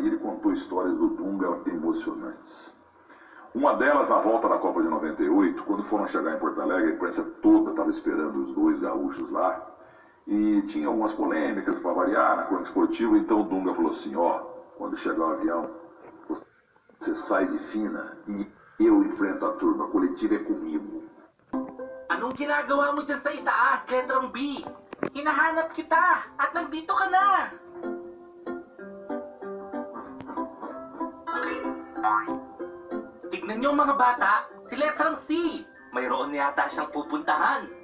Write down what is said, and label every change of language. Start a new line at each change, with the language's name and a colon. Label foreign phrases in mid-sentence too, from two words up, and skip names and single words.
Portuguese: E ele contou histórias do Dunga emocionantes. Uma delas, na volta da Copa de 98, quando foram chegar em Porto Alegre, a imprensa toda estava esperando os dois gaúchos lá. E tinha algumas polêmicas para variar na crônica esportiva, então o Dunga falou assim, ó, quando chegar o avião, você sai de fina e eu enfrento a turma, a coletiva é comigo.
Filipino: Anong ginagawa mo dyan sa itaas, letrang B? Hinahanap kita at nandito ka na. Tignan niyo mga bata, si letrang C. Mayroon yata siyang pupuntahan.